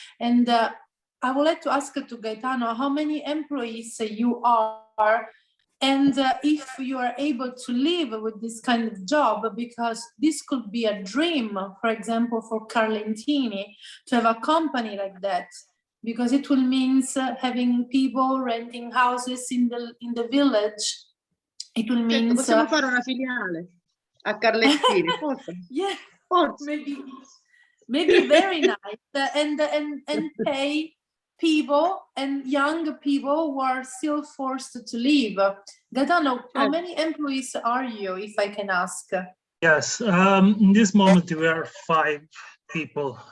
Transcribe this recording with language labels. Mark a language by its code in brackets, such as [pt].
[en] And I would like to ask to Gaetano how many employees you are, and if you are able to live with this kind of job, because this could be a dream, for example, for Carlentini to have a company like that, because it will mean having people renting houses in the village. It will mean [it] possiamo fare una filiale a Carlentini, forse. [en] Yeah, [it] forse. [en] Maybe very nice, and pay people and young people who are still forced to leave. Gaetano, how many employees are you, if I can ask? Yes, in this moment we are 5 people.